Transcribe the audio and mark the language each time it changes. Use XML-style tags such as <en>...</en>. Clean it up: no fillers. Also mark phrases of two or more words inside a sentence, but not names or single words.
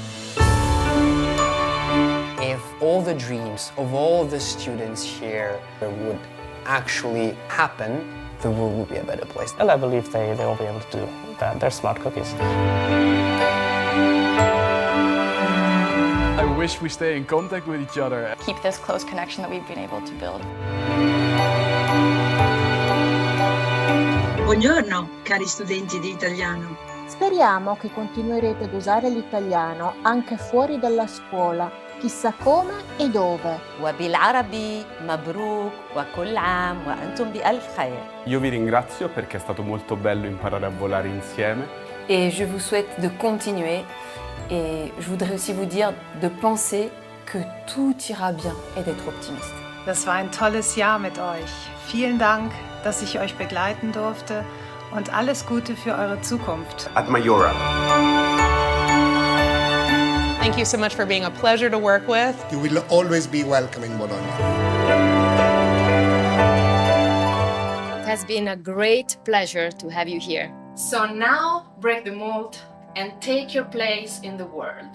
<en>If all the dreams of all the students here would actually happen, the world would be a better place. And I believe they will be able to do that. They're smart cookies. I wish we stay in contact with each other. Keep this close connection that we've been able to build.</en> <it>Buongiorno, cari studenti di italiano. Speriamo che continuerete ad usare l'italiano anche fuori dalla scuola chissà come e dove.</it> <ar>وبالعربي مبروك وكل عام وأنتم بألف خير.</ar> <it>Io vi ringrazio perché è stato molto bello imparare a volare insieme.</it> <fr>Et je vous souhaite de continuer et je voudrais aussi vous dire de penser que tout ira bien et d'être optimiste.</fr> <de>Das war ein tolles Jahr mit euch. Vielen Dank, dass ich euch begleiten durfte und alles Gute für eure Zukunft.</de> <en>At Mayora. Thank you so much for being a pleasure to work with. You will always be welcome in Bologna. It has been a great pleasure to have you here. So now break the mold and take your place in the world.</en>